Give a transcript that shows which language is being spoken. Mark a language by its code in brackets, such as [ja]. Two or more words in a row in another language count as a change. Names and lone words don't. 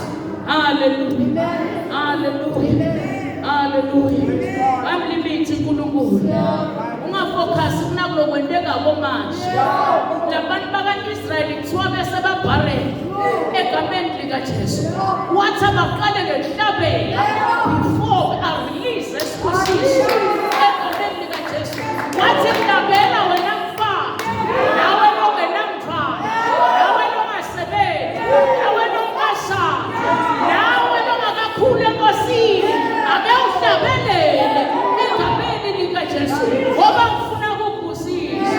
[zu] Hallelujah. Hallelujah. Hallelujah. Amlimithi uNkulunkulu. Ungafuna focus kunakulokwenteka komanje. Labantu baka-Israyeli kuthiwa bese babharele egameni likaJesu. Wathi abaqale ngehlabela before a-release esibusiso egameni likaJesu. Wathi hlabela wena mfana, nawe longenamthwalo, nawe longasebenzi, nawe longashadi, nawe longakakhuli enkosini, ake uhlabelele egameni likaJesu ngoba ngifuna ukukubusisa.